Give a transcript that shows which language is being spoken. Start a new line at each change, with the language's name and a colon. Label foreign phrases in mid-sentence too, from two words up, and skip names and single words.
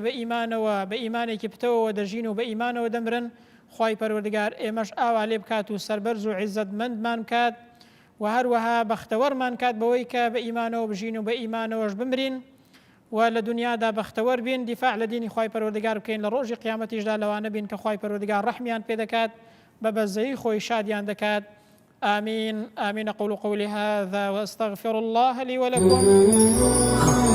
Central Kurdish: بە ئیمانەوە بە ئیمانێکی پتەوەوە دەژین و بە ئیمانەوە دەمرن خوای پەروەردگار ئێمەش ئاوا لێ بکات و سەربەرز و عیزەتمەندمان کات و هەروەها بەختەوەرمان کات بەوەی کە بە ئیمانەوە بژین و بە ئیمانەوەش بمرین و لە دنیادا بەختەوەر بین دیفاع لە دینی خوای پەروەردگار بکەین لە ڕۆژی قیامەتیشدا لەوانە بین کە خوای پەروەردگار ڕەحمیان پێ دەکات بە بەزەیی خۆی شادیان دەکات
Arabic: آمين آمين أقول قولي هذا وأستغفر الله لي ولكم